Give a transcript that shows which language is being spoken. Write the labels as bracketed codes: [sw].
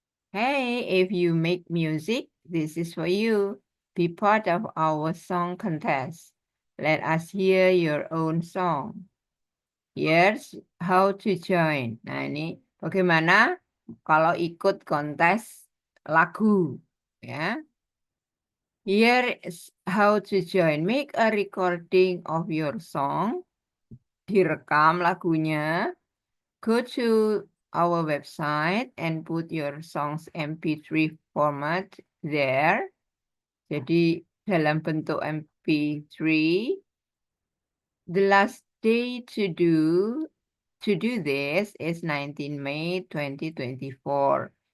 [en] Hey, if you make music, this is for you. Be part of our song contest. Let us hear your own song. Here's how to join. [id] Nah, ini bagaimana kalau ikut kontes lagu, ya. [en] Here is how to join. Make a recording of your song. [id] Direkam lagunya. [en] Go to our website and put your song's MP3 format there. [id] Jadi dalam bentuk MP3. [en] The last day to do this is 19 May 2024.